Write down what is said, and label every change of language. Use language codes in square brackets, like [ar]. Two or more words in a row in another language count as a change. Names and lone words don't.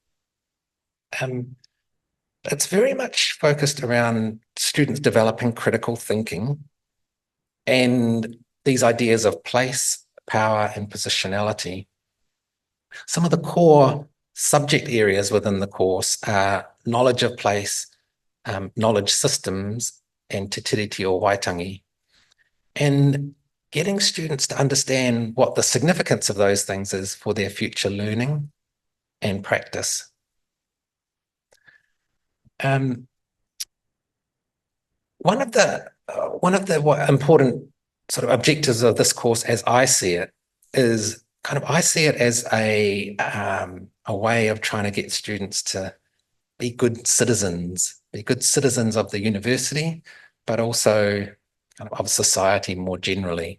[en] It's very much focused around students developing critical thinking and these ideas of place, power, and positionality. Some of the core subject areas within the course are knowledge of place, knowledge systems, and te tiriti o Waitangi. And getting students to understand what the significance of those things is for their future learning, and practice. One of the important sort of objectives of this course, as I see it, is I see it as a way of trying to get students to be good citizens of the university, but also of society more generally.